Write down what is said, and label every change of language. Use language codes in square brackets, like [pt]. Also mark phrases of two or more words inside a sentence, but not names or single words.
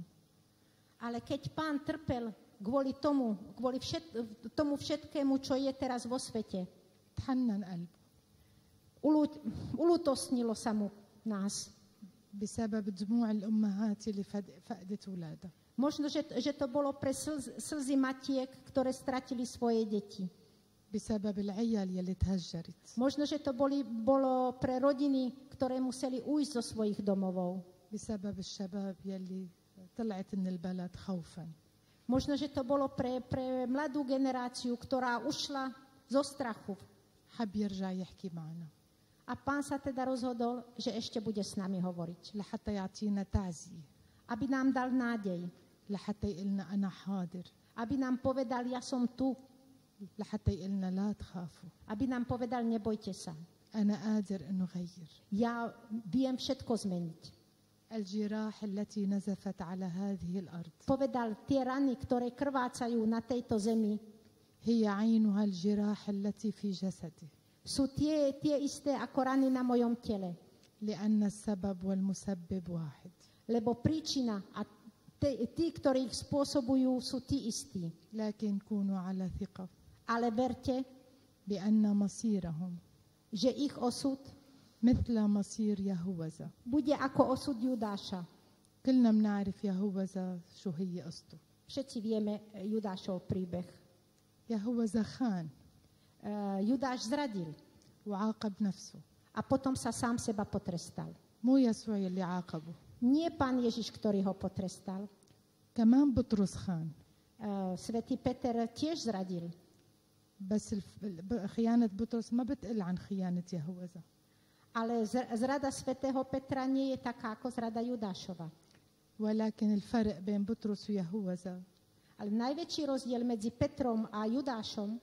[sk] Ale keď Pán trpel kvôli tomu všetkému, čo je teraz vo svete, [ar] تحنن قلبه [sk] ulútosnilo sa mu nás. [ar] بسبب دموع الأمهات اللي فقدت أولادها. [sk] Možno, že to bolo pre slzy matiek, ktoré stratili svoje deti. [ar] بسبب العيال يلي تهجرت. [sk] Možno, že to bolo pre rodiny, ktoré museli ujsť zo svojich domovov. [ar] بسبب الشباب يلي طلعت من البلد خوفا. [sk] Možno, že to bolo pre mladú generáciu, ktorá ušla zo strachu. [ar] حب يرجع يحكي معنا. [sk] A Pán sa teda rozhodol, že ešte bude s nami hovoriť. [ar] لحتى يعطينا تعزية. [sk] Aby nám dal nádej. [ar] لحتى يقلنا أنا حاضر. [sk] Aby nám povedal, ja som tu. [ar] لحتى يقلنا لا تخافوا. [sk] Aby nám povedal, nebojte sa. [ar] أنا قادر إنه غير. [sk] Ja viem všetko zmeniť. [ar] الجراح التي نزفت على هذه الأرض. [sk] Povedal, tie rany, ktoré krvácajú na tejto zemi, [ar] هي عينها الجراح التي في جسدي. [sk] sú tie isté ako rany na mojom tele. [ar] لأن السبب والمسبب واحد. [sk] Lebo príčina a tí, ktorí ich spôsobujú, sú tí istí. [ar] لكن كونوا على ثقة. [sk] Ale verte, [ar] بأن مصيرهم [sk] že ich osud [ar] مثل مصير يهوذا. [sk] bude ako osud Judáša. [ar] كلنا بنعرف يهوذا شو هي قصته. [sk] Všetci vieme Judášov príbeh. [ar] يهوذا خان. [sk] Judáš zradil [ar] وعاقب نفسه. [sk] a potom sa sám seba potrestal. [ar] مو يسوع اللي عاقبه. [sk] Nie Pán Ježiš, ktorý ho potrestal. [ar] كمان بطرس خان. [sk] Svätý Peter tiež zradil. [ar] بس خيانة بطرس ما بتقل عن خيانة يهوذا. [sk] Ale zrada svätého Petra nie je taká ako zrada Judášova. [ar] ولكن الفرق بين بطرس ويهوذا [sk] Ale najväčší rozdiel medzi Petrom a Judášom